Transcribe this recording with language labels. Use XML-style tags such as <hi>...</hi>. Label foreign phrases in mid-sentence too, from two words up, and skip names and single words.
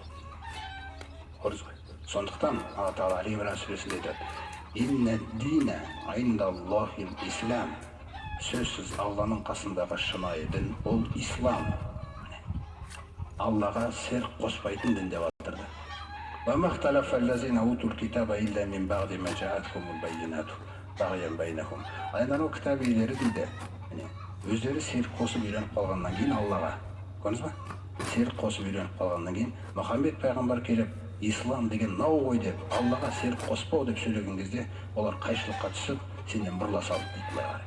<kk>Көрдіңіз ғой. Сондықтан Алла Тағала Али-Имран сүресінде айтады:</kk> <ar>«إن الدين عند الله الإسلام».</ar> <kk>Сөзсіз Алланың қасындағы шынайы дін ол ислам. Аллаға серік қоспайтын дін деп атырды.</kk> <ar>وَمَا اخْتَلَفَ الَّذِينَ أُوتُوا الْكِتَابَ إِلَّا مِنْ بَعْدِ مَا جَاءَتْهُمُ الْبَيِّنَاتُ بَغْيًا بَيْنَهُمْ.</ar> <kk>Айдан ол кітап иелері дейді, өздері серік қосып үйреніп қалғаннан кейін Аллаға, көрдіңіз ба? Серік қосып үйреніп қалғаннан кейін Мұхаммед пайғамбар келіп ислам деген мынау ғой деп, Аллаға серік қоспау деп сөйлеген кезде, олар қайшылыққа түсіп, сенден бұрыла салды дейді былай қарай.</kk>